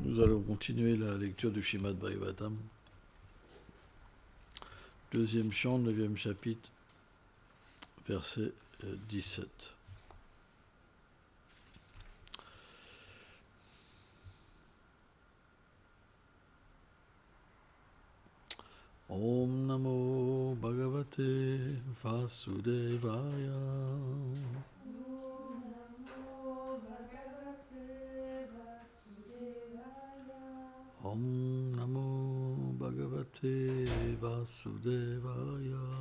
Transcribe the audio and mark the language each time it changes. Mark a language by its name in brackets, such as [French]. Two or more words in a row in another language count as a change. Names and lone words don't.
[French] Nous allons continuer la lecture du Srimad Bhagavatam. Deuxième chant, 9e chapitre, verset 17. [Sanskrit] Om Namo Bhagavate Vasudevaya. Om Namo Bhagavate Vasudevaya.